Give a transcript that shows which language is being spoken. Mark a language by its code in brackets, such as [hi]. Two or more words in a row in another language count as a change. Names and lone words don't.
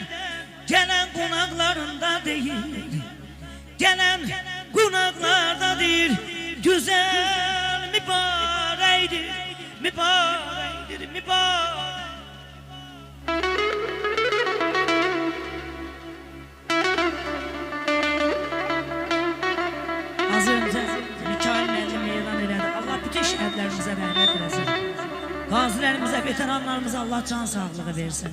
[tr] Gelen konaklarında değil, gelen konaklarda değil, güzel mübarektir, mübarektir, mübarek. Az önce [az] Mikail müəllim elan elədi. Allah bütün şəhidlərimizə rəhmət eləsin. Qazilərimizə, veteranlarımıza Allah can sağlığı versin.